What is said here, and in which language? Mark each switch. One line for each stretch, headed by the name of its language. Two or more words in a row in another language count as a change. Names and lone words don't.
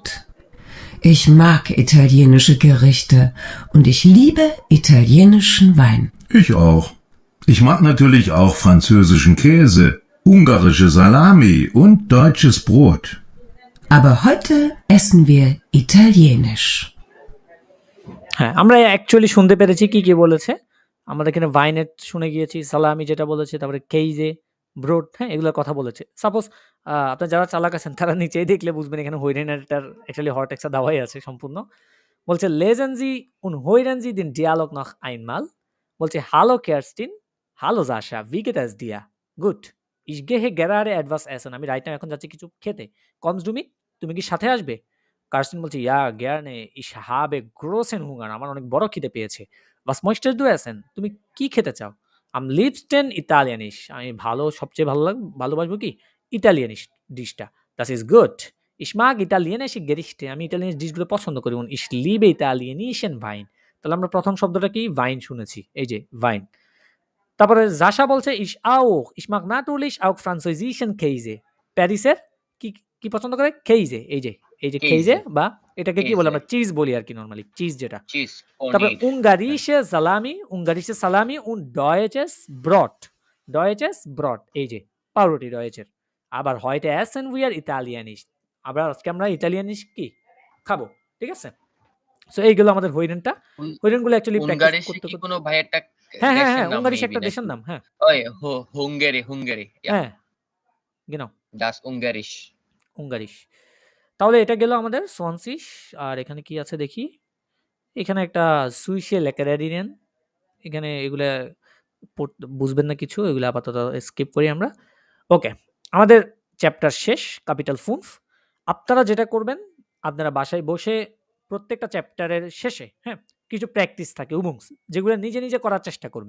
German: Ich mag italienische Gerichte und ich liebe italienischen Wein. Ich auch. Ich mag natürlich auch französischen Käse, ungarische Salami und deutsches Brot. Aber heute essen wir italienisch.
Bangla: হ্যাঁ, আমরা অ্যাকচুয়ালি শুনতে পেরেছি কি বলেছে। আমরা এখানে ভাইনেট শুনে গিয়েছি, সালামি যেটা বলেছে, তারপরে কেইজে, ব্রোড, হ্যাঁ, এগুলোর কথা বলেছে। সাপোজ আপনার যারা চালাক আছেন তারা নিচেই দেখলে বুঝবেন এখানে হইরেনারটার অ্যাকচুয়ালি হরটেক্সা দেওয়াই আছে সম্পূর্ণ।
German: বলছে lesen Sie und hören Sie den Dialog noch einmal. বলছে hallo Kerstin, hallo Sascha, wie geht es dir? Gut. Ich gehe gerade etwas essen.
Bangla: আমি
English: right now
Bangla: এখন যাচ্ছি কিছু খেতে।
German: Kommst du mit?
Bangla: তুমি কি সাথে আসবে?
German: কার্স্টিন বলছে ja gerne, ich habe großen Hunger.
Bangla: আমার অনেক বড় খিদে পেয়েছে।
German: Was möchtest du essen?
Bangla: তুমি কি খেতে চাও?
German: Am liebsten italienisch.
Bangla: আমি সবচেয়ে ভালোবাসবো কি? ইতালিয়ানিশ ডিশটা।
German: Das ist gut. Ich mag italienische Gerichte.
Bangla: আমি ইতালিয়ান ডিশগুলো পছন্দ করি।
German: Und ich liebe italienischen Wein.
Bangla: তাহলে আমরা প্রথম শব্দটা কি? ওয়াইন শুনেছি। এই যে ওয়াইন। তারপরে জাশা বলছে
German: ich auch. Ich mag natürlich auch französischen Käse.
Bangla: প্যারিসের কি পছন্দ করে? কেইজে। এই যে কেইজে, বা এটাকে কি বলে আমরা চিজ বলি আর কি নরমালি, চিজ যেটা।
German: তারপরে ungarische Salami und deutsches Brot।
Bangla: এই যে পাউরুটি রয়েছে। আবার
German: heute essen wir italienisch।
Bangla: আজকে আমরা ইতালিয়ানিশ কি খাবো, ঠিক আছে? সো এইগুলো আমাদের হইরেনগুলো অ্যাকচুয়ালি প্র্যাকটিস করতে কোনো ভাই একটা হ্যাঁ উঙ্গারিশ একটা দেশের নাম। হ্যাঁ ওই হুঙ্গারি হ্যাঁ genau
German: das Ungarisch।
Bangla: তাহলে এটা গেল আমাদের সোয়ানসিশ। আর এখানে কি আছে দেখি। এখানে একটা সুইসে লেকারেরিনেন, এখানে এগুলা বুঝবেন না কিছু, এগুলো আপাতত স্কিপ করি আমরা। ওকে, আমাদের চ্যাপ্টার শেষ, ক্যাপিটাল 5। আপনারা যেটা করবেন, আপনারা বাসায় বসে প্রত্যেকটা চ্যাপ্টারের শেষে কিছু প্র্যাকটিস থাকে উইবুংস, যেগুলো নিজে করার চেষ্টা করবেন।